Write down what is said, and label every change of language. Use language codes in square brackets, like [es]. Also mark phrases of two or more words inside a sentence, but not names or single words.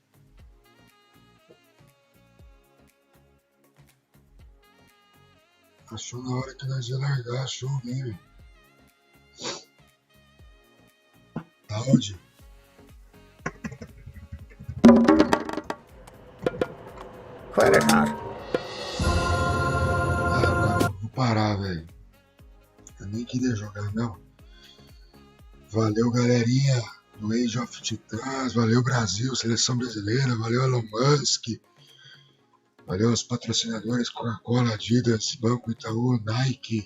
[pt] Achou na hora que nós ia largar, achou o game. Tá onde? [is] Hver er þar? [pt] Agora eu vou parar, velho. Eu nem queria jogar, não. Valeu, galerinha do Age of Titans. Valeu, Brasil, Seleção Brasileira. Valeu, Elon Musk. Valeu os patrocinadores Coca-Cola, Adidas, Banco Itaú, Nike.